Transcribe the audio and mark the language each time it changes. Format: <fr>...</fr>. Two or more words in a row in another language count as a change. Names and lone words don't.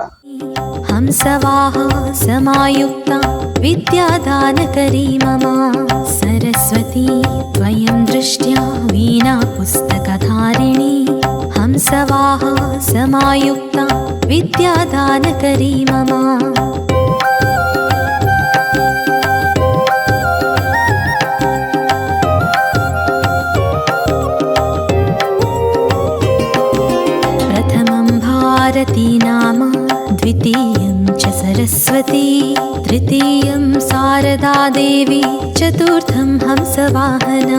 <sa>హంసవాహా సమాయుక్తా విద్యాదానకరీ మమ సరస్వతీ త్వయం దృష్ట్యా వీణా పుస్తకధారిణీ హంసవాహా సమాయుక్తా విద్యాదానకరీ మమ. भारती नाम द्वितीयं च सरस्वती तृतीयं शारदा देवी चतुर्थं हंसवाहना.</sa>